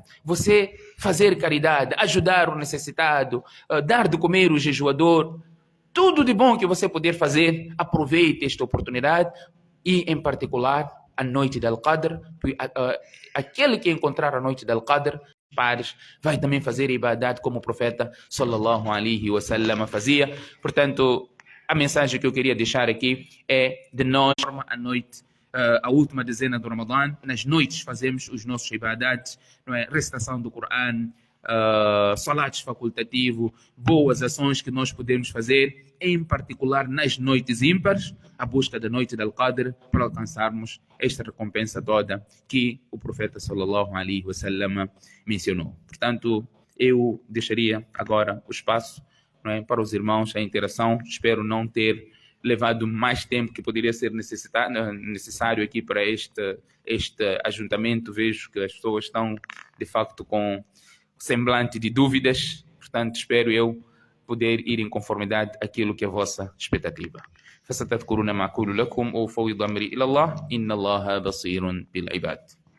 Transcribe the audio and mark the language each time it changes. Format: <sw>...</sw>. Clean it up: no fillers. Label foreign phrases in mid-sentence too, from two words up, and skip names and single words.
<pt>Você fazer caridade, ajudar o necessitado, dar de comer o jejuador, tudo de bom que você puder fazer, aproveite esta oportunidade e, em particular, a noite del Qadr. Aquele que encontrar a noite del Qadr, pares, vai também fazer ibadat como o profeta</pt> <ar>صلى الله عليه وسلم</ar> <pt>fazia. Portanto, a mensagem que eu queria deixar aqui é de nós, a noite, a última dezena do Ramadã, nas noites fazemos os nossos ibadats, não é? Recitação do Corão, salatos facultativo, boas ações que nós podemos fazer, em particular nas noites ímpares, a busca da noite del Qadr, para alcançarmos esta recompensa toda que o profeta</pt> <ar>صلى الله عليه وسلم</ar> <pt>mencionou. Portanto, eu deixaria agora o espaço, não é, para os irmãos, a interação. Espero não ter levado mais tempo que poderia ser necessário aqui para este ajuntamento. Vejo que as pessoas estão, de facto, com semblante de dúvidas. Portanto, espero eu poder ir em conformidade àquilo que é a vossa expectativa.</pt> <ar>فستذكرون ما أقول لكم وأفوض أمري إلى الله إن الله بصير بالعباد.</ar>